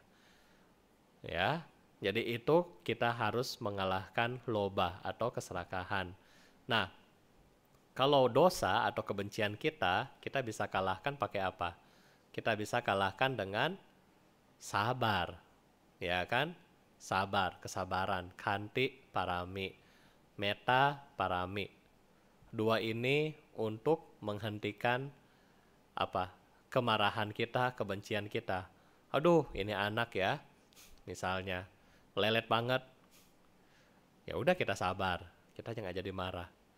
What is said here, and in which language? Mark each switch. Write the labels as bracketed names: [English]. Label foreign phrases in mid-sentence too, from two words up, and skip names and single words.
[Indonesian] Ya, jadi itu kita harus mengalahkan loba atau keserakahan. Nah, kalau dosa atau kebencian kita bisa kalahkan pakai apa? Kita bisa kalahkan dengan sabar, ya kan? Sabar, kesabaran, [Pali] khanti parami, metta parami. [Indonesian] Dua ini untuk menghentikan apa? Kemarahan kita, kebencian kita. Aduh, ini anak ya, misalnya lelet banget. Ya udah kita sabar, kita jangan jadi marah.